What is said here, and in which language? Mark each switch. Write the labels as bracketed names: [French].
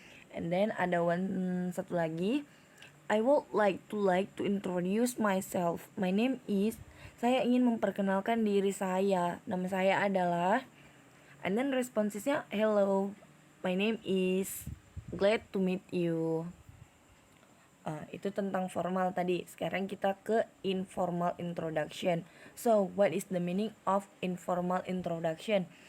[English] And then [Indonesian] ada satu lagi, [English] I would like to introduce myself, my name is. [Indonesian] Saya ingin memperkenalkan diri saya, nama saya adalah. [English] And then responsesnya hello, my name is, glad to meet you. [Indonesian] Itu tentang formal tadi. Sekarang kita ke informal introduction. [English] So, what is the meaning of informal introduction?